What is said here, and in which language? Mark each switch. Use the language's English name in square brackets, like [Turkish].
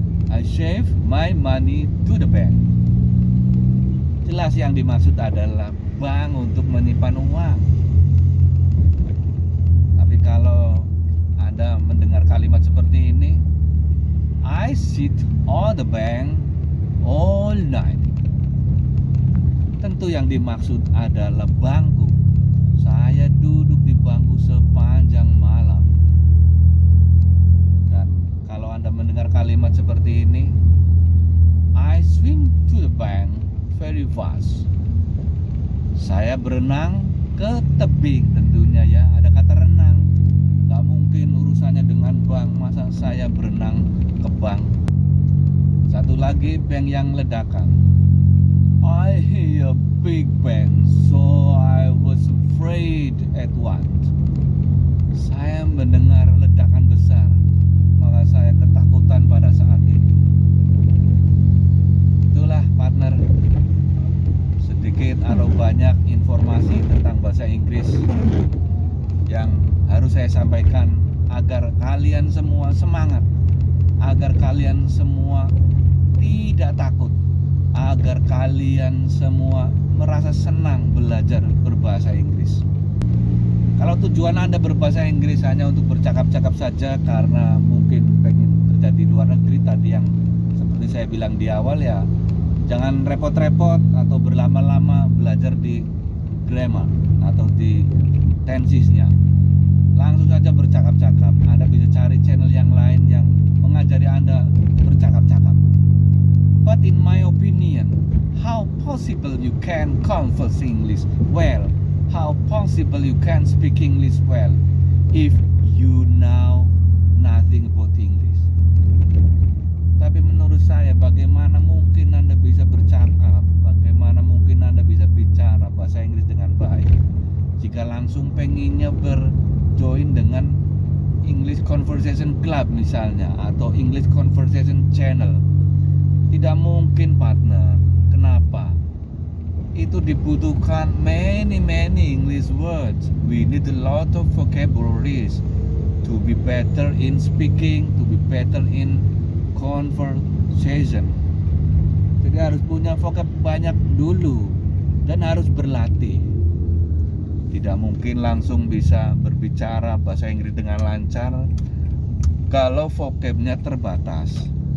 [English] I save my money to the bank. [Indonesian] Jelas yang dimaksud adalah bank untuk menyimpan uang. Tapi kalau Anda mendengar kalimat seperti ini, [English] I sit on the bank all night. [Indonesian] Tentu yang dimaksud adalah bangku. Saya duduk di bangku sepanjang malam. Dan kalau Anda mendengar kalimat seperti ini, [English] I swim to the bank very fast. [Indonesian] Saya berenang ke tebing, tentunya ya, ada kata renang. Gak mungkin urusannya dengan bank, masa saya berenang ke bank. Satu lagi, bank yang ledakan. [English] I hear a big bang, so I was afraid at once. [Indonesian] Saya mendengar ledakan besar, maka saya ketakutan pada saat itu. Itulah partner, sedikit atau banyak informasi tentang bahasa Inggris yang harus saya sampaikan agar kalian semua semangat, agar kalian semua tidak takut, agar kalian semua merasa senang belajar berbahasa Inggris. Kalau tujuan Anda berbahasa Inggris hanya untuk bercakap-cakap saja karena mungkin pengen kerja di luar negeri tadi yang seperti saya bilang di awal, ya jangan repot-repot atau berlama-lama belajar di grammar atau di tensesnya. Langsung saja bercakap-cakap. Anda bisa cari channel yang lain yang mengajari Anda bercakap-cakap. [English] But in my opinion, how possible you can converse English well? How possible you can speak English well if you know nothing about English? [Indonesian] Tapi menurut saya, bagaimana mungkin Anda bisa bercakap, bagaimana mungkin Anda bisa bicara bahasa Inggris dengan baik jika langsung pengennya berjoin dengan English Conversation Club misalnya, atau English Conversation Channel? Tidak mungkin partner. Kenapa? Itu dibutuhkan [English] many English words. We need a lot of vocabularies to be better in speaking, to be better in conversation. [Indonesian] Jadi harus punya vocab banyak dulu dan harus berlatih. Tidak mungkin langsung bisa berbicara bahasa Inggris dengan lancar kalau vocabnya terbatas.